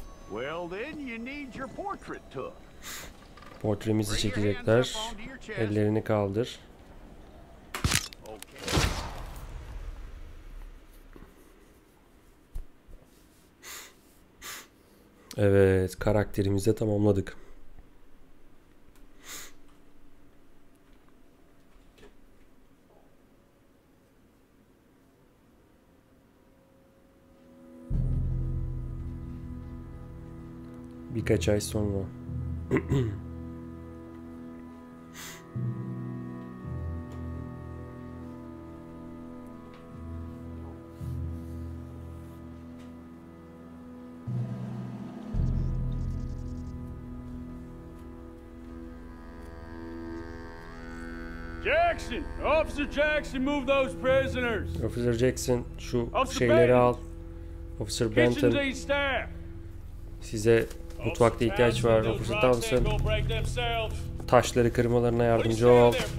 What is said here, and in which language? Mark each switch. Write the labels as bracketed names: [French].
[English] Well, then you need your portrait took. [Turkish] Portremizi çekecekler. Ellerini kaldır. Evet, karakterimizi de tamamladık. Birkaç ay sonra. [English] Jackson! Officer Jackson, move those prisoners! [Turkish] Officer Jackson, şu şeyleri al. Officer Benton, size mutfakta ihtiyaç var. Officer Thompson, taşları kırmalarına yardımcı ol.